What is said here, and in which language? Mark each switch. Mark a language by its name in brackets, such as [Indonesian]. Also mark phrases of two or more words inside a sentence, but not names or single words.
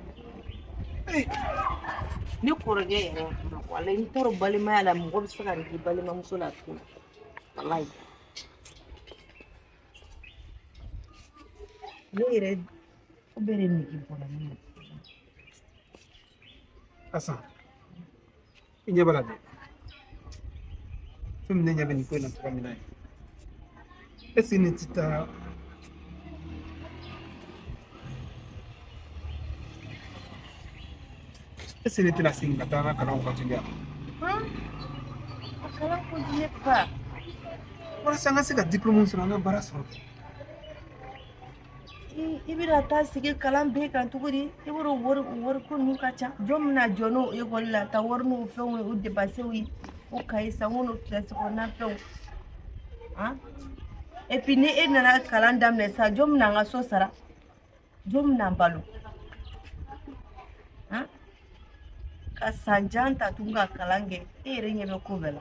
[Bambara] ne kɔrɔkɛ yɛrɛ walayi n t'a dɔn balimaya la mɔgɔ bɛ se ka k'i balimamuso la tuguni walayi ne yɛrɛ ko bɛɛ de nege bɔra ne na. Asan I ɲɛ b'a la dɛ fɛn min ne ɲɛ bɛ nin ko in na cogoya min na [French] est-ce que [Bambara] ne tɛ taa [French] est-ce que [Bambara] ne tɛna segin ka taa n ka kalanw continuer a kalan [French] continue pas [Bambara] walasa an ka se ka diplôme sɔrɔ an ka baara sɔrɔ I bɛna taa sigi kalan bɛɛ kan cogo di I b'a dɔn wari ko ninnu ka ca jɔn bɛna jɔ n'o école la ta wari n'o fɛnw ye o dépenses ye o cahier sanko n'o classe kɔnɔna fɛnw [French] et puis [Bambara] ni e nana kalan daminɛ sa jɔn bɛna an ka so sara jɔn bɛna an balo ka san jan ta tun ka kalan kɛ e yɛrɛ ɲɛ bɛ ko bɛɛ la.